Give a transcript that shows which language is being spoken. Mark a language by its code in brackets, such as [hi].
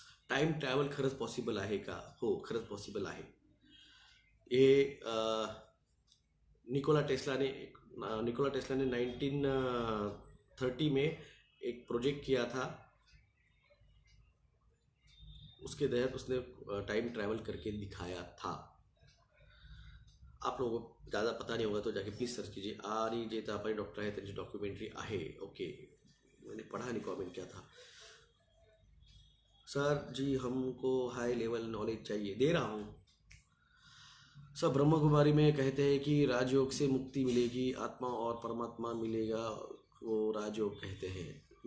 [mr] Time travel खरंच possible आहे का? हो, खरंच पॉसिबल आहे। [hi] हे निकोला टेस्ला ने 1930 में एक प्रोजेक्ट किया था। उसके तहत उसने टाइम ट्रैवल करके दिखाया था। आप लोगों को ज़्यादा पता नहीं होगा तो जाके प्लीज़ सर्च कीजिए। [mr] आणि जे तापाई डॉक्टर आहे त्यांची डॉक्युमेंट्री आहे। [hi] ओके, मैंने पढ़ा नहीं, कमेंट किया था। सर जी हमको हाई लेवल नॉलेज चाहिए, दे रहा हूँ। सब ब्रह्म कुमारी में कहते हैं कि राजयोग से मुक्ति मिलेगी, आत्मा और परमात्मा मिलेगा, वो राजयोग कहते हैं।